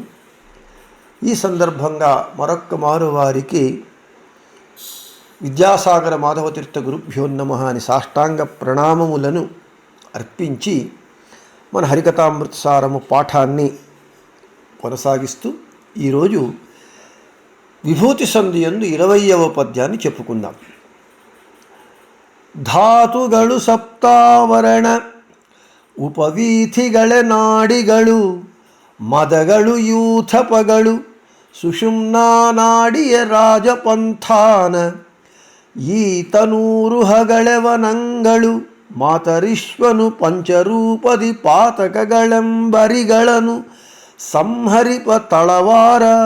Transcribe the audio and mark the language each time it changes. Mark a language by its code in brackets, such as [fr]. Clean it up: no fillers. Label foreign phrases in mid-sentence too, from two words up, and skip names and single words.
[te] ఈ సందర్భంగా మరొక్క మారు వారికి విద్యాసాగర మాధవతీర్థ [sa] గురుభ్యో నమః [te] అని సాష్టాంగ ప్రణామములను అర్పించి మన హరికథామృతసారము పాఠాన్ని కొనసాగిస్తూ ఈరోజు విభూతి సంధి యందు 20వ పద్యాన్ని చెప్పుకుందాం. [kn] ಧಾತುಗಳು ಸಪ್ತಾವರಣ ಉಪವೀಥಿಗಳ ನಾಡಿಗಳು ಮದಗಳು ಯೂಥಪಗಳು ಸುಷುಮ್ನಾ ನಾಡಿಯ ರಾಜಪಂಥಾನ ಈ ತನೂರುಹಗಳೆವನಂಗಳು ಮಾತರಿಶ್ವನು ಪಂಚರೂಪದಿ ಪಾತಕಗಳೆಂಬರಿಗಳನ್ನು ಸಂಹರಿಪ ತಳವಾರ.